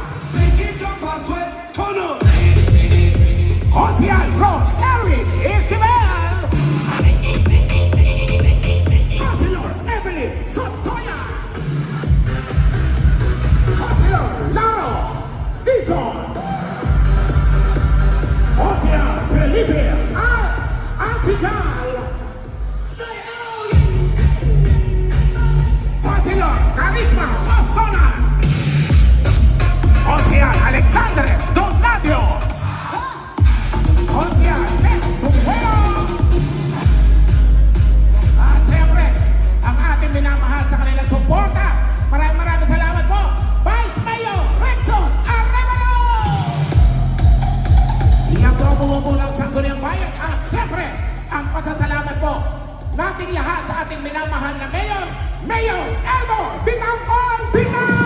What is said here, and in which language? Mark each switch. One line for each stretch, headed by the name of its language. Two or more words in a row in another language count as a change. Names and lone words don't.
Filipino: Kosia, Ron, Eric, Esquivel. Counselor, Evelyn, Sotoya. Laro, Dizon, Osia, Felipe, Antigal, Osia, Carisma, Osona, Osia, Alexandre, Donadio, Osia, Tupuelo. At siyempre, ang ating minamahal sa kanilang suporta. Maraming salamat po. Vice Mayor Rexon Arevalo! Iyan po ang bumubulang Sangguniang Bayan at siyempre ang pasasalamat po nating lahat sa ating minamahal na Mayor, Mayor Elmo Bitangkol Bita!